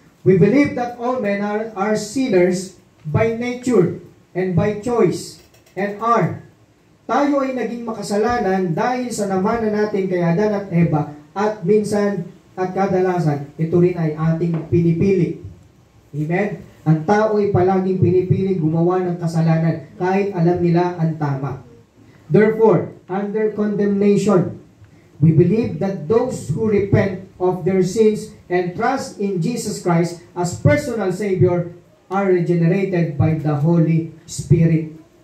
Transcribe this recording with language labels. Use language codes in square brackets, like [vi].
[en] We believe that all men are sinners by nature and by choice and are. [tl] Tayo ay naging makasalanan dahil sa namanan natin kay Adan at Eva at minsan at kadalasan ito rin ay ating pinipili. Amen? Ang tao ay palaging pinipili gumawa ng kasalanan kahit alam nila ang tama. [en] Therefore, under condemnation, we believe that those who repent of their sins and trust in Jesus Christ as personal Savior are regenerated by the Holy Spirit.